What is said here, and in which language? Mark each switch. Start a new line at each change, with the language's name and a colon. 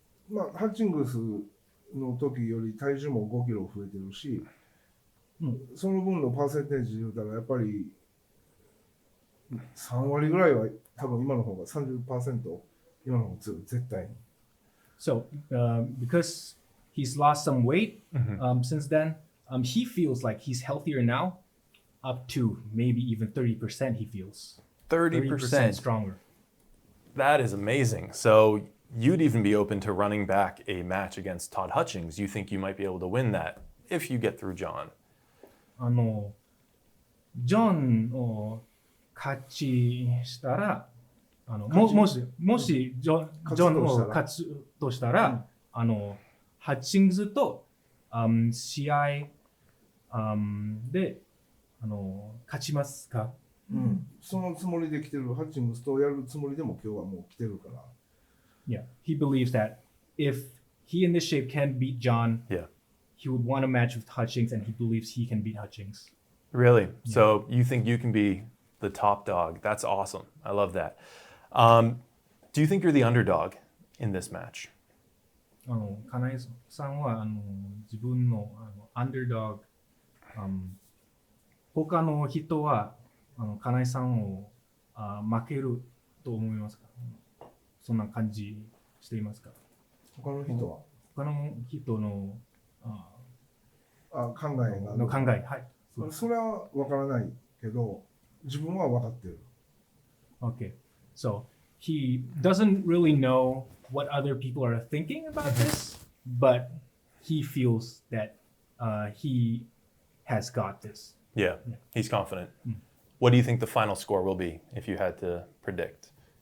Japanese: まあ、ハッチングスの時より体重も5キロ増えてるし、その分のパーセンテージで言うたらやっぱり3割ぐらいは多分今の方が 30% 今の方が強い絶対に。
English: So because he's lost some weight since then, he feels like he's healthier now, up to maybe even 30% he feels. 30% stronger. That is amazing. So you'd even be open to running back a match against Todd Hutchings. You think you might be able to win that if you get through John.
Japanese: ジョンを勝ちしたらもしジョンを勝つとしたら、ハッチングスと、試合、で勝ちますか？そのつもりで来てるハッチングスとやるつもりでも今日はもう来てるから。
English: Yeah, he believes that if he in this shape can beat John, he would want a match with Hutchings, and he believes he can beat Hutchings. Really? Yeah. So you think you can be the top dog? That's awesome. I love that. Do you think you're the underdog in this match?
Japanese: 金井さんは自分のアンダードッグ、他の人は金井さんを負けると思いますか？そんな感じしていますか？他の人は他の人の考えが考え、はい。それは分からないけど自分は分かってる。
English: Okay, so he doesn't really know what other people are thinking about this, but he feels that he has got this. Yeah, he's confident. What do you think the final score will be if you had to predict?